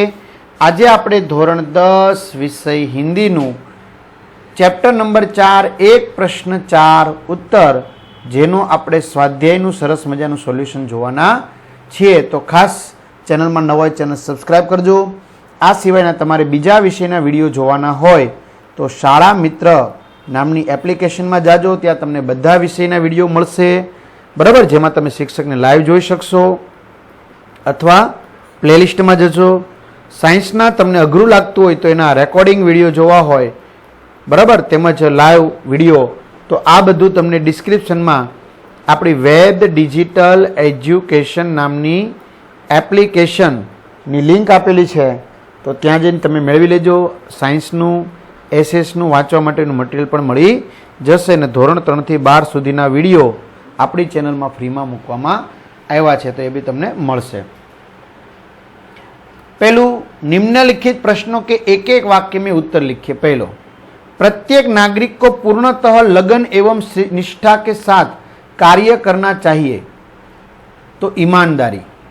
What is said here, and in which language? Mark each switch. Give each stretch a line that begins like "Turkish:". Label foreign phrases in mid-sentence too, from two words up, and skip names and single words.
Gujarati: આજ આપણે ધોરણ 10 વિષય હિંદી
English: chapter number
Gujarati: 4 એક પ્રશ્ન 4 ઉત્તર જેનો આપણે સ્વાધ્યાયનું સરસ મજાનું સોલ્યુશન જોવાના છીએ। તો ખાસ ચેનલ માં નવા ચેનલ સબ્સ્ક્રાઇબ કરજો। આ સિવાયના તમારે બીજા વિષયના વિડિયો જોવાના હોય તો શાળા મિત્ર નામની એપ્લિકેશન માં જાજો, ત્યાં તમને બધા વિષયના વિડિયો મળશે બરાબર, જેમાં તમે શિક્ષકને લાઇવ જોઈ શકશો। અથવા પ્લેલિસ્ટ માં જજો। સાયન્સના તમને અઘરું લાગતું હોય તો એના
English: recording video
Gujarati: જોવા હોય બરાબર, તેમજ
English: live video,
Gujarati: તો આ બધું તમને ડિસ્ક્રિપ્શન માં આપણી વેદ ડિજિટલ એજ્યુકેશન નામની એપ્લિકેશન ની લિંક આપેલી છે, તો ત્યાં જઈને તમે મેળવી લેજો। સાયન્સનું એસએસનું વાંચવા માટેનું મટીરિયલ પણ મળી જશે ને ધોરણ 3 થી 12 સુધીના વિડિયો આપણી ચેનલ માં ફ્રી માં મૂકવામાં આવ્યા છે, તો એ બી તમને મળશે।
Hindi: पहलू, निम्नलिखित प्रश्नों के एक एक वाक्य में उत्तर लिखिए। पहलो, प्रत्येक नागरिक को पूर्णतः लगन एवं निष्ठा के साथ कार्य करना चाहिए, तो ईमानदारी।